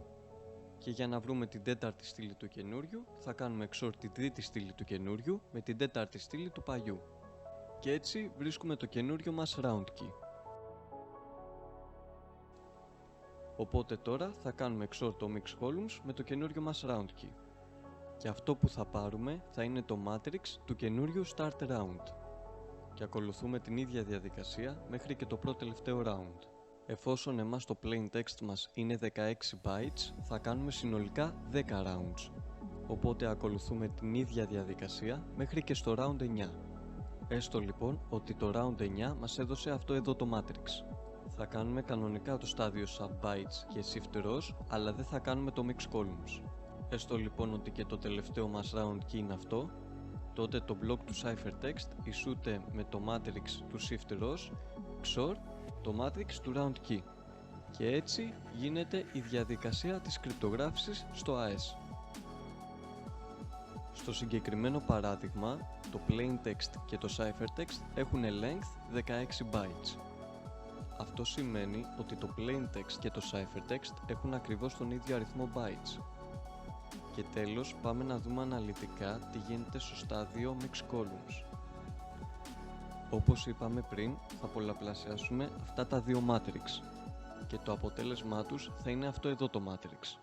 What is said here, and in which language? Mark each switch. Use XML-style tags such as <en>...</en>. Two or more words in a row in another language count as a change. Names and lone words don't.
<el>Και για να βρούμε την τέταρτη στήλη του καινούριου, θα κάνουμε XOR την τρίτη στήλη του καινούριου με την τέταρτη στήλη του παλιού. Και έτσι βρίσκουμε το καινούριο μας</el> <en>round key.</en> <el>Οπότε τώρα θα κάνουμε XOR το</el> <en>mix columns</en> <el>με το καινούριο μας</el> <en>round key.</en> <el>Και αυτό που θα πάρουμε θα είναι το matrix του καινούριου</el> <en>start round.</en> <el>Και ακολουθούμε την ίδια διαδικασία μέχρι και το πρώτο τελευταίο round. Εφόσον εμάς το</el> <en>plain text</en> <el>μας είναι 16 bytes, θα κάνουμε συνολικά 10 rounds. Οπότε ακολουθούμε την ίδια διαδικασία μέχρι και στο round 9. Έστω λοιπόν ότι το round 9 μας έδωσε αυτό εδώ το matrix. Θα κάνουμε κανονικά το στάδιο</el> <en>sub bytes</en> <el>και</el> <en>shift rows,</en> <el>αλλά δεν θα κάνουμε το</el> <en>mix columns.</en> <el>Έστω λοιπόν ότι και το τελευταίο μας</el> <en>round key</en> <el>είναι αυτό, τότε το block του ciphertext ισούται με το matrix του</el> <en>shift rows, XOR</en> <el>το matrix του</el> <en>round key.</en> <el>Και έτσι γίνεται η διαδικασία της κρυπτογράφησης στο AES. Στο συγκεκριμένο παράδειγμα, το</el> <en>plain text</en> <el>και το ciphertext έχουν</el> <en>length 16 bytes.</en> <el>Αυτό σημαίνει ότι το</el> <en>plain text</en> <el>και το ciphertext έχουν ακριβώς τον ίδιο αριθμό bytes. Και τέλος πάμε να δούμε αναλυτικά τι γίνεται στο στάδιο</el> <en>mix columns.</en> <el>Όπως είπαμε πριν, θα πολλαπλασιάσουμε αυτά τα δύο matrix και το αποτέλεσμά τους θα είναι αυτό εδώ το matrix.</el>